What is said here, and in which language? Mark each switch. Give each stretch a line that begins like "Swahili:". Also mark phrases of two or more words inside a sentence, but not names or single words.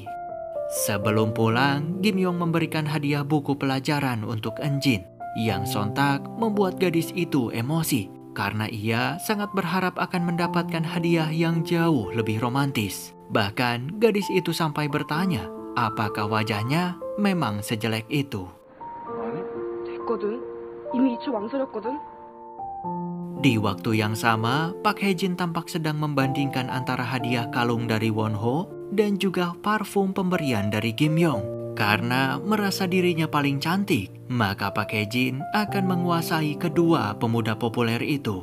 Indonesian: Sebelum pulang, Kim Yong memberikan hadiah buku pelajaran untuk Eunjin yang sontak membuat gadis itu emosi karena ia sangat berharap akan mendapatkan hadiah yang jauh lebih romantis. Bahkan gadis itu sampai bertanya, apakah wajahnya memang sejelek itu.
Korean: 아니? 됐거든. 이미 2초 망설였거든.
Indonesian: Di waktu yang sama, Pak Hejin tampak sedang membandingkan antara hadiah kalung dari Wonho dan juga parfum pemberian dari Kim Yong. Karena merasa dirinya paling cantik, maka Pak Hejin akan menguasai kedua pemuda populer itu.